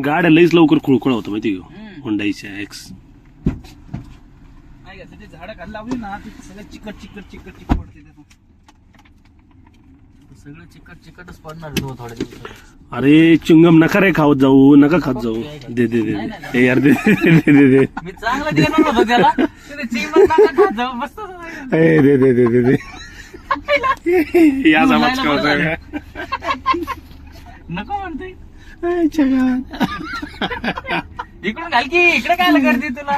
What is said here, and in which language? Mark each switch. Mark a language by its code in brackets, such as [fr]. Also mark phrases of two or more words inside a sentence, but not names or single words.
[mr] गाड्या लईच लवकर खुळखुळा होतं माहिती का. होंडाईच्या एक्स. नाही का ते झाडं खाली लावली ना ती सगळं चिकट चिकट चिकट चिकट पडते त्याचं. सगळं चिकटच पडणार आहे थोड्या दिवसात. अरे चिंगम नका रे खात जाऊ. नका खात जाऊ. दे दे दे दे यार. दे दे दे दे. मी चांगलं देणार होतो त्याला. चिंबन नका खात जाऊ. मस्त दे दे दे दे दे. या समाज का नको म्हणते. गावात इकडून घाल की. इकडे काय करते तुला.